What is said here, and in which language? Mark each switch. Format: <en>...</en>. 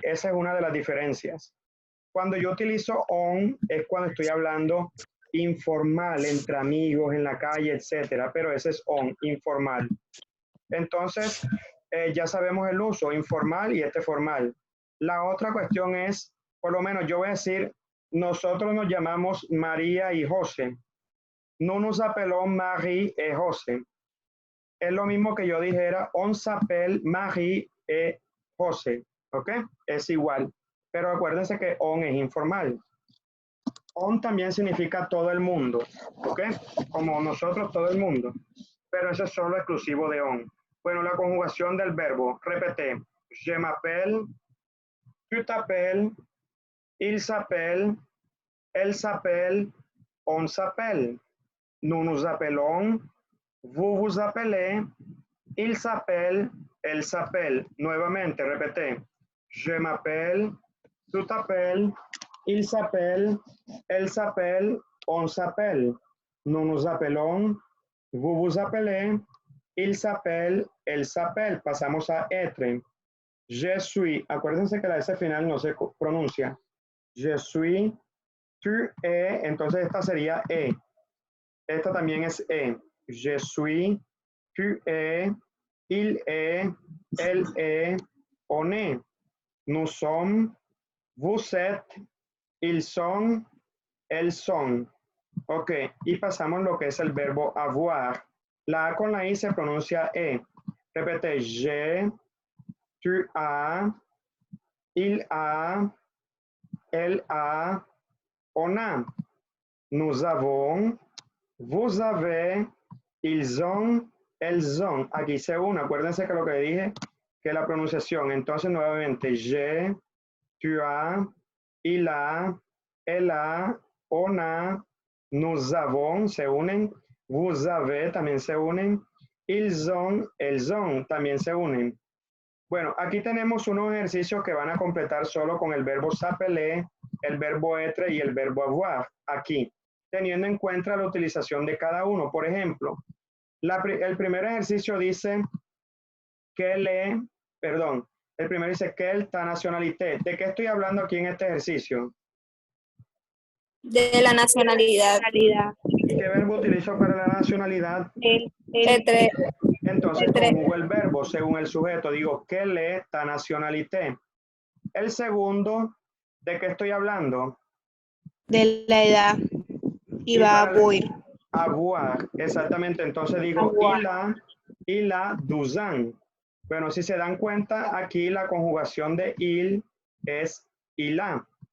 <es>Esa es una de las diferencias. Cuando yo utilizo</es> <fr>on</fr> <es>es cuando estoy hablando informal, entre amigos, en la calle, etcétera, pero ese es on, informal. Entonces, ya sabemos el uso, informal y este formal. La otra cuestión es, por lo menos yo voy a decir, nosotros nos llamamos María y José.</es> <fr>Nous nous appelons Marie et José.</fr> <es>Es lo mismo que yo dijera,</es> <fr>on s'appelle Marie et José.</fr> <es>¿Ok? Es igual. Pero acuérdense que</es> <fr>on</fr> <es>es informal. On también significa todo el mundo. ¿Ok? Como nosotros, todo el mundo. Pero eso es solo exclusivo de on. Bueno, la conjugación del verbo.</es> <fr>Repete. Je m'appelle, tu t'appelles, il s'appelle, elle s'appelle, on s'appelle. Nous nous appelons, vous vous appelez, il s'appelle, elle s'appelle. Nuevamente, repete. Je m'appelle, tu t'appelles, il s'appelle, elle s'appelle, on s'appelle. Nous nous appelons, vous vous appelez, il s'appelle, elle s'appelle. Pasamos a être. Je suis.</fr> <es>Acuérdense que la S final no se pronuncia.</es> <fr>Je suis, tu es.</fr> <es>Entonces esta sería E. Esta también es E.</es> <fr>Je suis, tu es, il est, elle est, on est. Nous sommes, vous êtes, ils sont, elles sont.</fr> <es>Ok, y pasamos lo que es el verbo avoir. La A con la I se pronuncia E.</es> <fr>Repete, je, tu as, il a, elle a, on a. Nous avons, vous avez, ils ont, elles ont.</fr> <es>Aquí se une. Acuérdense que lo que dije, que la pronunciación. Entonces, nuevamente,</es> <fr>je, tu as, il a, elle a, on a, nous avons,</fr> <es>se unen.</es> <fr>Vous avez,</fr> <es>también se unen.</es> <fr>Ils ont, elles ont,</fr> <es>también se unen. Bueno, aquí tenemos unos ejercicios que van a completar solo con el verbo s'appeler, el verbo être y el verbo avoir. Aquí, teniendo en cuenta la utilización de cada uno. Por ejemplo, el primer ejercicio dice que El primero dice,</es> <fr>quelle ta nationalité.</fr> <es>¿De qué estoy hablando aquí en este ejercicio? De la nacionalidad. ¿Y qué verbo utilizo para la nacionalidad? Entre, Entonces Entre- conjugo el verbo según el sujeto.</es> <fr>Digo, quelle est ta nationalité.</fr> <es>El segundo, ¿de qué estoy hablando? De la edad. Y va a para</es> <fr>boir. avoir,</fr> <es>exactamente. Entonces digo,</es> <fr>Avoir. il a 12 ans.</fr> <es>Bueno, si se dan cuenta, aquí la conjugación de il es il a.</es>